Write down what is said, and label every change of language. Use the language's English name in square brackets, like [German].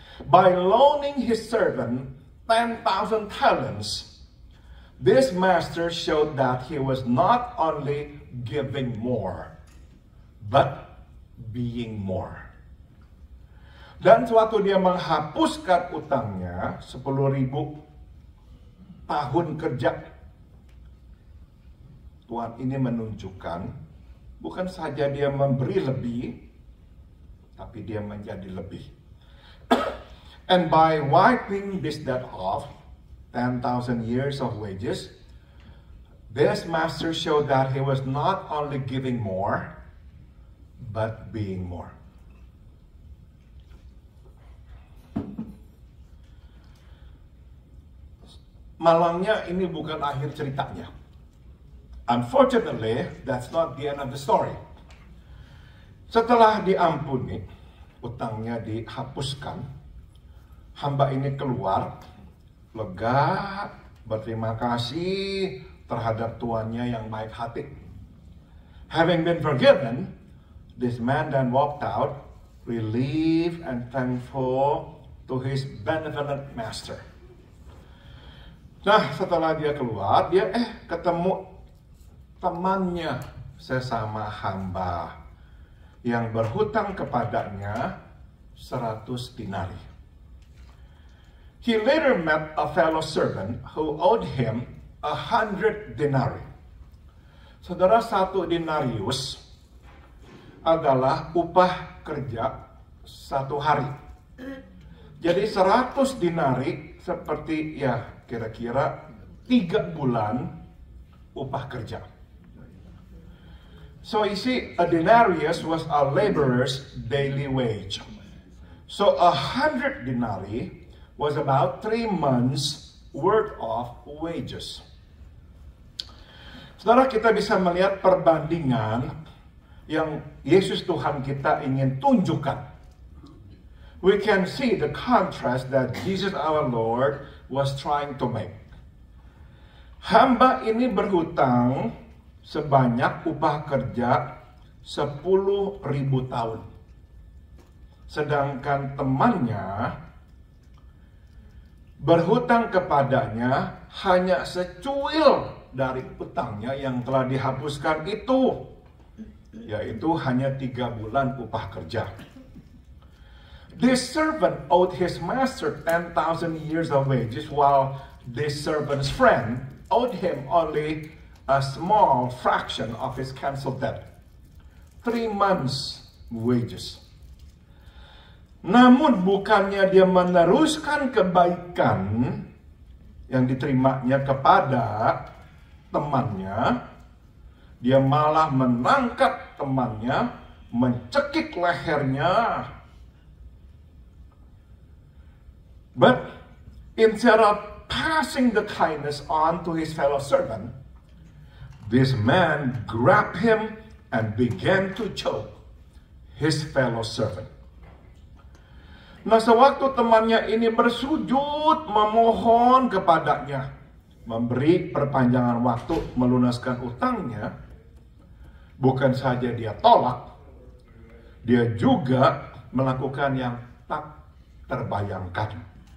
[English] By loaning his servant 10,000 talents, this master showed that he was not only giving more, but being more. [Indonesian] Dan suatu dia menghapuskan utangnya 10.000 tahun kerja. Tuhan ini menunjukkan bukan saja dia memberi lebih, tapi dia menjadi lebih. [English] And by wiping this debt off, 10,000 years of wages, this master showed that he was not only giving more, but being more. [Indonesian] Malangnya ini bukan akhir ceritanya. [English] Unfortunately, that's not the end of the story. [Indonesian] Setelah diampuni, utangnya dihapuskan, hamba ini keluar, lega, berterima kasih terhadap tuannya yang baik hati. [English] Having been forgiven, this man then walked out, relieved and thankful to his benevolent master. [Indonesian] Nah, setelah dia keluar, dia ketemu temannya sesama hamba yang berhutang kepadanya 100 dinari. [English] He later met a fellow servant who owed him 100 denarii. [Indonesian] Saudara, 1 denarius adalah upah kerja 1 hari. Jadi 100 dinari seperti ya kira-kira 3 bulan upah kerja. [English] So you see, a denarius was a laborer's daily wage. So 100 denarii was about 3 months worth of wages. [Indonesian] Saudara, kita bisa melihat perbandingan yang Yesus Tuhan kita ingin tunjukkan. [English] We can see the contrast that Jesus our Lord was trying to make. [Indonesian] Hamba ini berhutang sebanyak upah kerja 10.000 tahun. Sedangkan temannya berhutang kepadanya hanya secuil dari utangnya yang telah dihapuskan itu, yaitu hanya 3 bulan upah kerja. [English] This servant owed his master 10,000 years of wages, while this servant's friend owed him only a small fraction of his canceled debt. 3 months wages. [Indonesian] Namun bukannya dia meneruskan kebaikan yang diterimanya kepada temannya, dia malah menangkap temannya, mencekik lehernya. [English] But instead of passing the kindness on to his fellow servant, this man grabbed him and began to choke his fellow servant. [Indonesian] Nah, sewaktu temannya ini bersujud memohon kepadanya memberi perpanjangan waktu melunaskan utangnya, bukan saja dia tolak, dia juga melakukan yang tak terbayangkan.